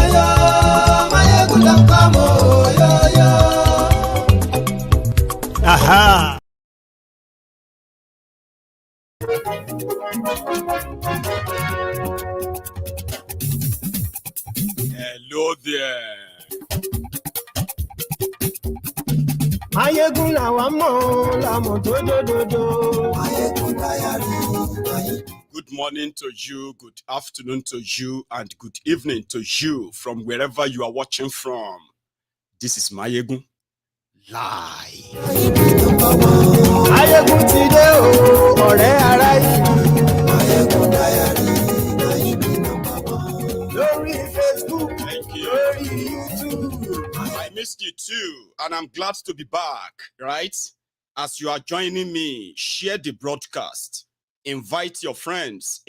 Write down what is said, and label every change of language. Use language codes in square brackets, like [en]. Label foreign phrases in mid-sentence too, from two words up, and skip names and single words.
[en] Aha. Hello there. [yo] Mayegun la wa mo la mo dodododo. [en] Good morning to you, good afternoon to you, and good evening to you from wherever you are watching from. This is Mayegun Live. [yo] Mayegun ti de o, ọ̀rẹ́ ara ìlú. Mayegun Diary, lórí Facebook, lórí YouTube. [en] I missed you too, and I'm glad to be back, right? As you are joining me, share the broadcast. Invite your friends.